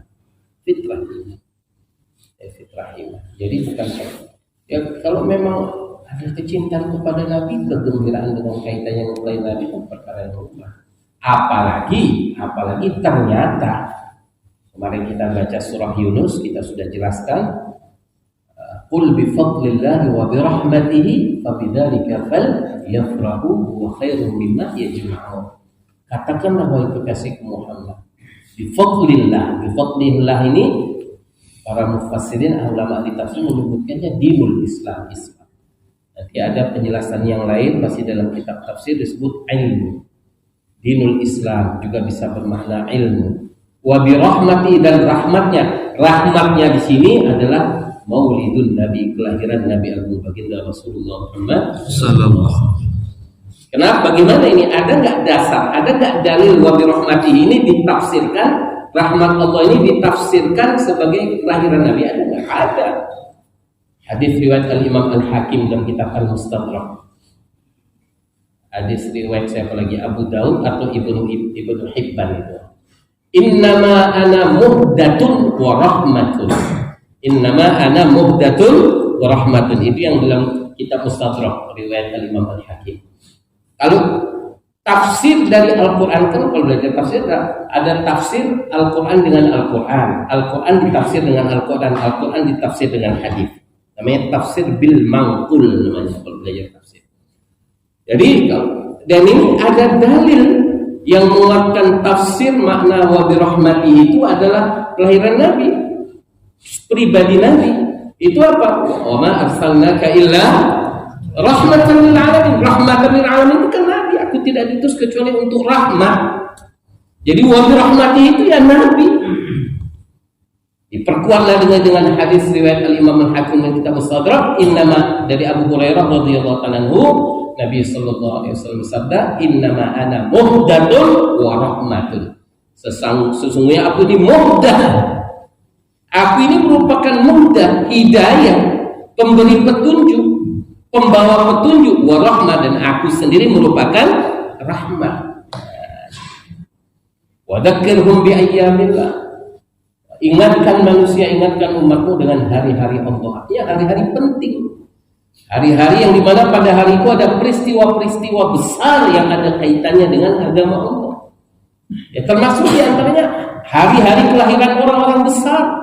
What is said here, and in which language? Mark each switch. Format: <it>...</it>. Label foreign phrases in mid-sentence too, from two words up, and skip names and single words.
<id>Fitrah iman. Jadi bukan ya, kalau memang ada kecintaan kepada Nabi, kegembiraan dengan kaitannya mempelai Nabi itu perkara yang lumrah. Apalagi ternyata kemarin kita baca surah Yunus, kita sudah jelaskan,</id> <ar>قل بفضل الله وبرحمته فبذلك فليفرحوا وخير مما يجمعون.</ar> <id>Katakanlah wahai kekasih Muhammad,</id> <ar>بفضل الله</ar> <id>ini para mufassirin ulama ahli tafsir menyebutkannya</id> <ar>دين الإسلام.</ar> <id>Nanti ada penjelasan yang lain masih dalam kitab tafsir disebut ilmu.</id> <ar>دين الإسلام</ar> <id>juga bisa bermakna ilmu.</id> <ar>وبرحمة,</ar> <id>dan rahmatnya di sini adalah</id> <ar>مولد النبي,</ar> <id>kelahiran Nabi Agung Baginda Rasulullah Muhammad sallallahu. Kenapa? Bagaimana ini? Ada nggak dasar? Ada nggak dalil</id> <ar>وبرحمته</ar> <id>ini ditafsirkan, rahmat Allah ini ditafsirkan sebagai kelahiran Nabi? Ada nggak? Ada. Hadis riwayat Al-Imam Al-Hakim dalam kitab Al-Mustadrak. Hadis riwayat siapa lagi? Abu Daud atau Ibnu Hibban itu.</id> <ar>إنما أنا مهداة ورحمة. إنما أنا مهداة ورحمة.</ar> <id>Itu yang dalam kitab Mustadrak riwayat Al-Imam Al-Hakim. Lalu tafsir dari Al-Quran kan kalau belajar tafsir ada tafsir Al-Quran dengan Al-Quran, Al-Quran ditafsir dengan Al-Quran, Al-Quran ditafsir dengan hadis. Namanya tafsir</id> <ar>بالمنقول</ar> <id>namanya kalau belajar tafsir. Jadi dan ini ada dalil yang menguatkan tafsir makna</id> <ar>وبرحمته</ar> <id>itu adalah kelahiran Nabi, pribadi Nabi. Itu apa?</id> <ar>وما أرسلناك إلا رحمة للعالمين. رحمة للعالمين</ar> <id>itu kan Nabi. Aku tidak diutus kecuali untuk rahmat. Jadi</id> <ar>وبرحمته</ar> <id>itu ya Nabi. Diperkuatlah dengan hadis riwayat Al-Imam Al-Hakim dan kitab Mustadrak, innama dari Abu Hurairah</id> <ar>رضي الله عنه,</ar> <id>Nabi</id> <ar>صلى الله عليه وسلم</ar> <id>bersabda,</id> <ar>إنما أنا مهداة ورحمة.</ar> <id>Sesungguhnya aku ini muhdah. Aku ini merupakan muhdah, hidayah, pemberi petunjuk, pembawa petunjuk,</id> <ar>ورحمة,</ar> <id>dan aku sendiri merupakan rahmat.</id> <ar>وذكرهم بأيام الله.</ar> <id>Ingatkan manusia, ingatkan umatmu dengan hari-hari Allah. Ya, hari-hari penting. Hari-hari yang dimana pada hari itu ada peristiwa-peristiwa besar yang ada kaitannya dengan agama Allah. Ya, termasuk diantaranya hari-hari kelahiran orang-orang besar.</id>